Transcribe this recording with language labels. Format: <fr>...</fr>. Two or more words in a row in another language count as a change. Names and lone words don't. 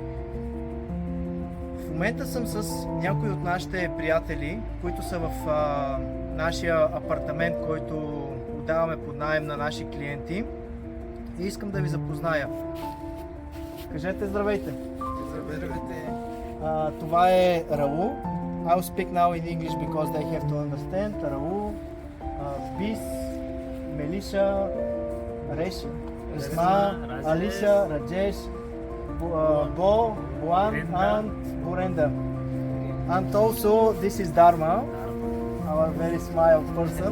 <bg>В момента съм с някои от нашите приятели, които са в нашия апартамент, който отдаваме под наем на наши клиенти, и искам да ви запозная. Кажете здравейте! Здравейте! Това е Raul.</bg> <en>I'll speak now in English because they have to understand. Raul, Bis, Melisha, Resma, Alisha, Rajesh, Bo, Buan and Burenda. And also this is Dharma, our very smile person.</en>